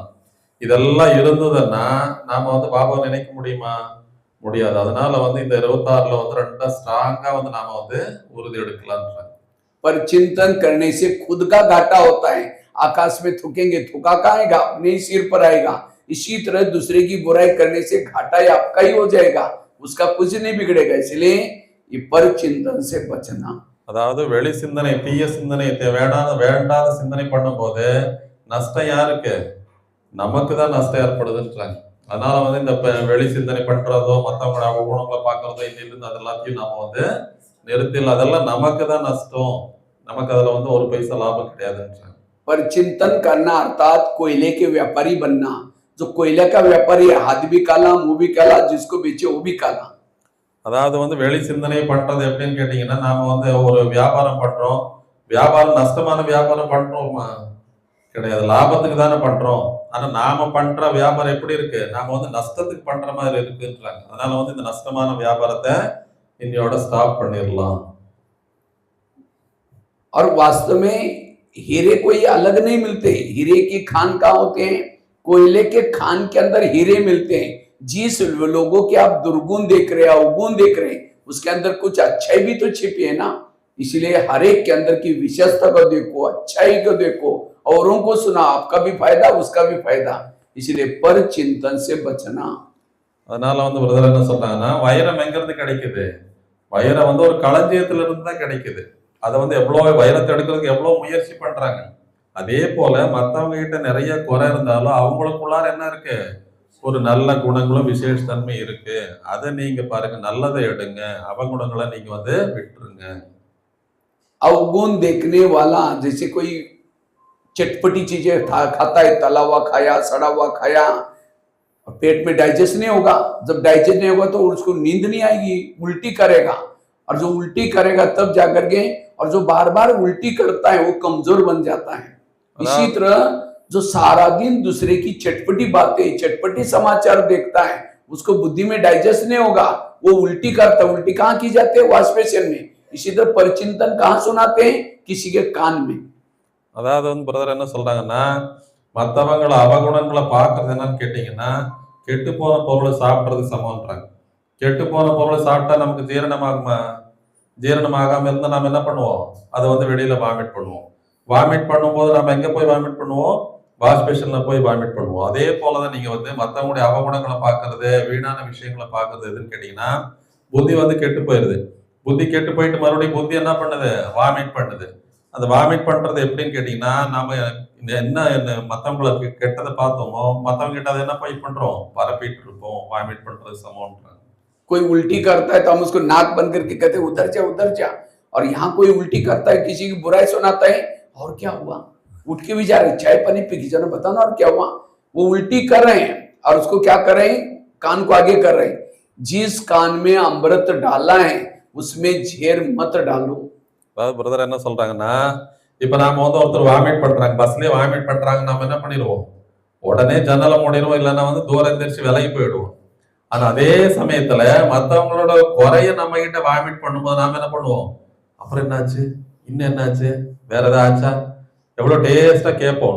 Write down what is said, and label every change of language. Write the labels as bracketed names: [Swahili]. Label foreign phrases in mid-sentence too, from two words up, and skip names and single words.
[Tamil] இதெல்லாம் இருந்ததுன்னா நாம வந்து பாபாவை நினைக்க முடியுமா? முடியாது. அதனால வந்து இந்த 26ல வந்து ரெண்டா ஸ்ட்ராங்கா வந்து நாம வந்து உறுதி எடுக்கலாம்ன்றாங்க. [Hindi] पर चिंतन करने से खुद का घाटा होता है, आकाश में थूकेंगे, थूका कहाँ आएगा? अपने ही सिर पर आएगा। इसी तरह दूसरे की बुराई करने से घाटा ही आपका ही हो जाएगा, उसका कुछ नहीं बिगड़ेगा। इसलिए ये पर चिंतन से बचना। [Tamil] அதாவது வெளி சிந்தனை, தீய சிந்தனை, வேண்டாத சிந்தனை பண்ணும்போது நஷ்டம் யாருக்கு? நமக்கு தான் நஷ்டம் ஏற்படுதுன்றாங்க. அதனால வந்து இந்த வெளி சிந்தனை பண்றதோ, மற்றவங்களோட அவகுணங்களை பார்க்கறதோ, இருந்து அது எல்லாத்தையும் நாம வந்து நிறுத்திடலாம். அதெல்லாம் நமக்கு தான் நஷ்டம், நமக்கு அதுல வந்து ஒரு பைசா லாபம் கிடையாதுன்றாங்க. [Hindi] पर चिंतन करना अर्थात कोयले के व्यापारी बनना। जो कोयले का व्यापारी है, हाथ भी काला, मुंह भी काला, जिसको बेचे वो भी काला। [Tamil] அதாவது வந்து வெளி சிந்தனை பண்றது எப்படின்னு கேட்டீங்கன்னா, நாம வந்து ஒரு வியாபாரம் பண்றோம், வியாபாரம் நஷ்டமான வியாபாரம் பண்றோமா? கிடையாது, லாபத்துக்கு தானே பண்றோம். ஆனா நாம பண்ற வியாபாரம் எப்படி இருக்கு, நாம வந்து நஷ்டத்துக்கு பண்ற மாதிரி இருக்குன்றாங்க. அதனால வந்து இந்த நஷ்டமான வியாபாரத்தை இன்னையோட ஸ்டாப் பண்ணிடலாம். [Hindi] और वास्तव में हीरे कोई अलग नहीं मिलते, हीरे की खान कहाँ होते हैं? कोयले के खान के अंदर हीरे मिलते हैं। जिस लोगों के आप दुर्गुण देख रहे हैं, अवगुण देख रहे हैं, उसके अंदर कुछ अच्छाई भी तो छिपी है ना। इसलिए हर एक के अंदर की विशेषता को देखो, अच्छाई को देखो, औरों को सुना, आपका भी फायदा, उसका भी फायदा। इसलिए पर चिंतन से बचना। [Tamil] அதனால வந்து பிரதர் என்ன சொல்றாங்கன்னா, வைரம் எங்க இருந்து கிடைக்குது? வைரம் வந்து ஒரு களஞ்சியத்துல இருந்து தான் கிடைக்குது. அதை வந்து எவ்வளோ வைரத்தை எடுக்கிறதுக்கு எவ்வளோ முயற்சி பண்றாங்க. அதே போல மத்தவங்க கிட்ட நிறைய குறை இருந்தாலும் அவங்களுக்குள்ளார என்ன இருக்கு, ஒரு நல்ல குணங்களும் விசேஷ தன்மை இருக்கு. அதை நீங்க பாருங்க, நல்லதை எடுங்க, அவகுணங்களை நீங்க வந்து விட்டுருங்க. [Hindi] अवगुण देखने वाला, जैसे कोई चटपटी चीजें खाता है, तला हुआ खाया, सड़ा हुआ खाया, और पेट में डाइजेस्ट नहीं होगा। जब डाइजेस्ट नहीं होगा तो उसको नींद नहीं आएगी, उल्टी करेगा, और जो उल्टी करेगा तब जाकर के, और जो बार बार उल्टी करता है वो कमजोर बन जाता है। इसी तरह जो सारा दिन दूसरे की चटपटी बातें, चटपटी समाचार देखता है, उसको बुद्धि में डाइजेस्ट नहीं होगा, वो उल्टी करता है। उल्टी कहाँ की जाती है? [English] wash basin [Hindi] में। इसी तरह परिचिंतन कहाँ सुनाते हैं? किसी के कान में। [Tamil] அதாவது வந்து பிரதர் என்ன சொல்றாங்கன்னா, மற்றவங்கள அவகுணங்களை பார்க்கறது என்னன்னு கேட்டீங்கன்னா, கெட்டு போன பொருளை சாப்பிட்றது சமம்ன்றாங்க. கெட்டு போன பொருளை சாப்பிட்டா நமக்கு ஜீரணமாகுமா? ஜீரணமாகாம இருந்தால் நம்ம என்ன பண்ணுவோம்? அதை வந்து வெளியில வாமிட் பண்ணுவோம். வாமிட் பண்ணும்போது நம்ம எங்க போய் வாமிட் பண்ணுவோம்? [English] wash basin [Tamil] போய் வாமிட் பண்ணுவோம். அதே போலதான் நீங்க வந்து மற்றவங்களுடைய அவகுணங்களை பார்க்கறது, வீணான விஷயங்களை பார்க்கறது எதுன்னு கேட்டீங்கன்னா, புத்தி வந்து கெட்டு போயிருது. புத்தி கெட்டு போயிட்டு மறுபடியும் புத்தி என்ன பண்ணுது? வாமிட் பண்ணுது. அந்த வாமிட் பண்றது எப்படின்னு கேட்டீங்கன்னா, நாம என்ன மத்தவங்களுக்கு கெட்டதை பார்த்தோமோ, மத்தவங்க கிட்ட அதை என்ன பண்றோம்? பரப்பிட்டு இருப்போம். வாமிட் பண்றது சமம்ன்றாங்க. [Hindi] कोई उल्टी करता है तो हम उसको नाक बंद करके कहते हैं उधर जा उधर जा, और यहाँ कोई उल्टी करता है, किसी की बुराई सुनाता है, और क्या हुआ? उठ के भी जा रहे, चाय पानी पी के जाना, बताना और क्या हुआ? वो उल्टी कर रहे हैं और उसको क्या कर रहे हैं? कान को आगे कर रहे हैं। जिस कान में अमृत डाला है उसमें झेर मत डालो। [Tamil] அதாவது பிரதர் என்ன சொல்றாங்கன்னா, இப்ப நாம வந்து ஒருத்தர் வாமிட் பண்றாங்க, பஸ்லயே வாமிட் பண்றாங்க, நாம என்ன பண்ணிடுவோம்? உடனே ஜன்னலை மூடிடுவோம், இல்லைன்னா வந்து தூரம் எந்திரிச்சு விலகி போயிடுவோம். ஆனா அதே சமயத்துல மத்தவங்களோட குறைய நம்ம கிட்ட வாமிட் பண்ணும்போது நாம என்ன பண்ணுவோம்? அப்புறம் என்னாச்சு, இன்னும் என்னாச்சு, வேற ஏதாவது ஆச்சா, எவ்வளவு டேஸ்டா கேட்போம்.